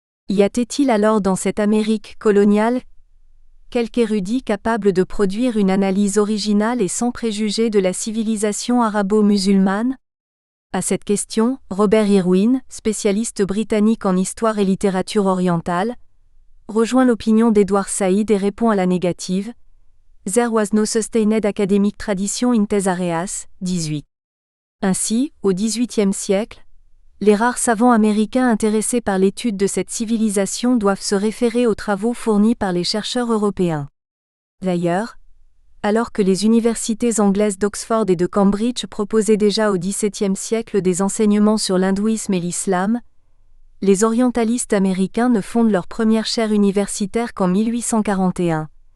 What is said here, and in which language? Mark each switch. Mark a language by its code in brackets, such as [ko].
[fr] Y a-t-il alors dans cette Amérique coloniale quelque érudit capable de produire une analyse originale et sans préjugés de la civilisation arabo-musulmane? À cette question, Robert Irwin, spécialiste britannique en histoire et littérature orientale, rejoint l'opinion d'Edward Said et répond à la négative. [en] There was no sustained academic tradition in these areas. [fr] 18. Ainsi, au XVIIIe siècle, les rares savants américains intéressés par l'étude de cette civilisation doivent se référer aux travaux fournis par les chercheurs européens. D'ailleurs, alors que les universités anglaises d'Oxford et de Cambridge proposaient déjà au XVIIe siècle des enseignements sur l'hindouisme et l'islam, les orientalistes américains ne fondent leur première chaire universitaire qu'en 1841.